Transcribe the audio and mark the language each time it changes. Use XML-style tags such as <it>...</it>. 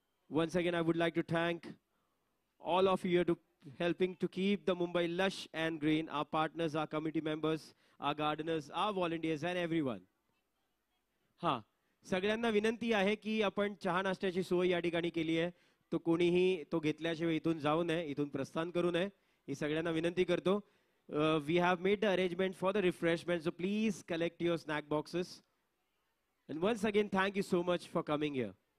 <en>Once again, I would like to thank all of you to helping to keep the Mumbai lush and green, our partners, our committee members, our gardeners, our volunteers and everyone.</en> <mr>हाँ, सगळ्यांना विनंती आहे की आपण चहा नाश्त्याची सोय या ठिकाणी केली आहे, तो कोणीही तो घेतल्याशिवाय इथून जाऊ नये, इथून प्रस्थान करू नये, ही सगळ्यांना विनंती करतो.</mr> <en>We have made the arrangement for the refreshment, so please collect your snack boxes. And once again, thank you so much for coming here.</en>